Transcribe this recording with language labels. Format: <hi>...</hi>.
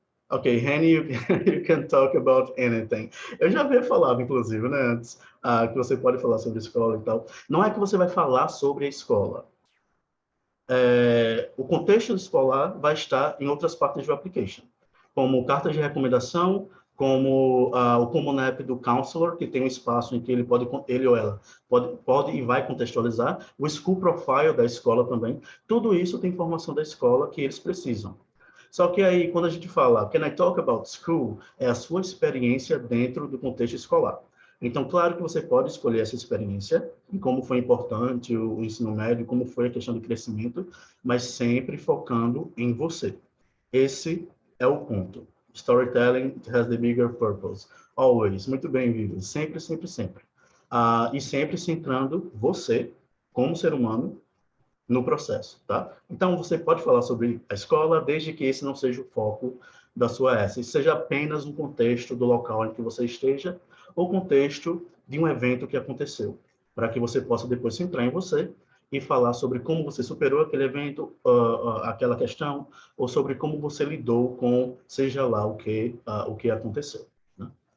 <en>Ok, Henny, you can talk about anything.</en> <pt>Eu já havia falado, inclusive, né, antes, que você pode falar sobre escola e tal. Não é que você vai falar sobre a escola. O contexto escolar vai estar em outras partes do application, como cartas de recomendação, como o Common App do Counselor, que tem um espaço em que ele ou ela pode e vai contextualizar, o School Profile da escola também. Tudo isso tem informação da escola que eles precisam. Só que aí, quando a gente fala,</pt> <en>can I talk about school?</en> <pt>É a sua experiência dentro do contexto escolar. Então, claro que você pode escolher essa experiência, e como foi importante o ensino médio, como foi a questão do crescimento, mas sempre focando em você. Esse é o ponto.</pt> <en>Storytelling has the bigger purpose.</en> <pt>Always. Muito bem, Vivi. Sempre, sempre, sempre. E sempre centrando você, como ser humano, no processo, tá? Então, você pode falar sobre a escola, desde que esse não seja o foco da sua essay, seja apenas um contexto do local em que você esteja, ou contexto de um evento que aconteceu, para que você possa depois centrar em você e falar sobre como você superou aquele evento, aquela questão, ou sobre como você lidou com, seja lá o que aconteceu. Né?</pt>